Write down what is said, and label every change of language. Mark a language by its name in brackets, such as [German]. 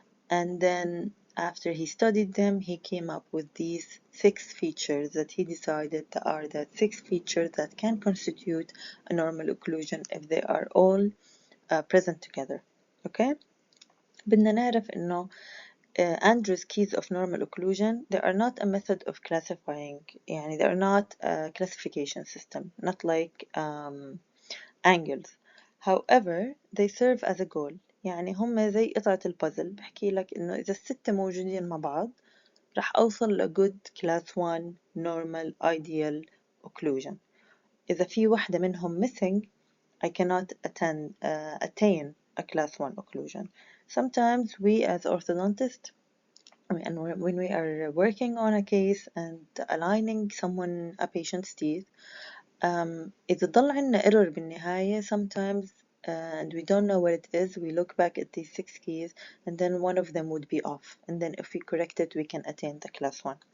[English] And then after he studied them, he came up with these 6 features that he decided are the 6 features that can constitute a normal occlusion if they are all present together. Okay? [Arabic] بدنا نعرف إنه [English] Andrew's keys of normal occlusion, they are not a method of classifying, [Arabic] يعني [English] they are not a classification system, not like angles. However, they serve as a goal. [Arabic] يعني هم زي قطعة البازل، بحكي لك إنه إذا الستة موجودين مع بعض رح أوصل ل [English] good class 1 normal ideal occlusion. [Arabic] إذا في واحدة منهم [English] missing, I cannot attain a class 1 occlusion. Sometimes we as orthodontists, when we are working on a case and aligning a patient's teeth, [Arabic] إذا ضل عنا error بالنهاية [English] sometimes and we don't know what it is, we look back at these 6 keys and then one of them would be off, and then if we correct it we can attain the class 1.